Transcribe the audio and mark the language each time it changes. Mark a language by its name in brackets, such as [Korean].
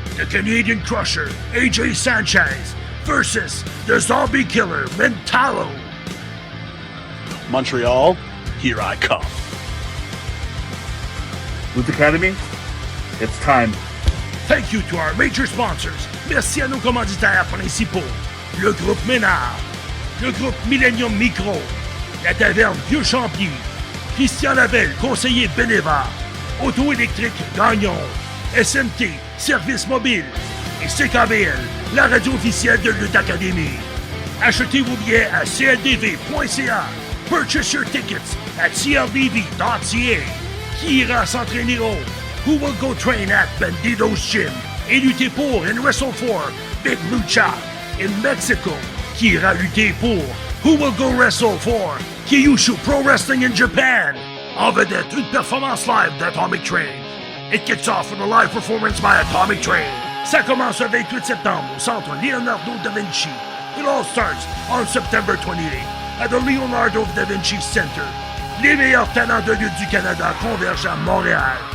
[English] The Canadian Crusher, AJ Sanchez, versus the Zombie Killer, Mentalo. Montreal, here I come. Lutte Academy, it's time. Thank you to our major sponsors. [French] Merci à nos commanditaires principaux. Le groupe Ménard, le groupe Millennium Micro, la taverne Vieux Champier, Christian Labelle, conseiller Beneva, Auto électrique Gagnon, SMT, Service Mobile et CKBL, la radio officielle de Lutte Academy. Achetez vos billets à cldv.ca. [English] Purchase your tickets at cldv.ca. [French] Qui ira s'entraîner au? [English] Who will go train at Bandido's Gym [French] et lutter pour [English] and wrestle for Big Lucha in Mexico? [French] Qui ira lutter pour? [English] Who will go wrestle for Kyushu Pro Wrestling in Japan? [French] En vedette, une performance live d'Atomic Train. [English] It kicks off with a live performance by Atomic Train. [French] Ça commence le 28 septembre au centre Leonardo da Vinci. [English] It all starts on September 28th at the Leonardo da Vinci Center. [French] Les meilleurs talents de lutte du Canada convergent à Montréal.